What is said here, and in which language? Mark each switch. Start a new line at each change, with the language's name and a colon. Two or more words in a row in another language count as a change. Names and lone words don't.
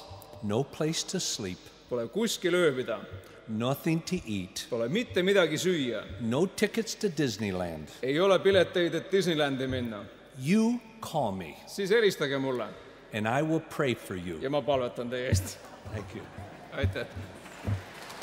English: no place to sleep,
Estonian: pole kuskil ööbida,
English: nothing to eat,
Estonian: pole mitte midagi süüa,
English: no tickets to Disneyland,
Estonian: ei ole pileteid, et Disneylandi minna,
English: you call me
Estonian: siis helistage mulle
English: and I will pray for you.
Estonian: ja ma palvetan teie eest.
English: Thank you.
Estonian: Aitäh!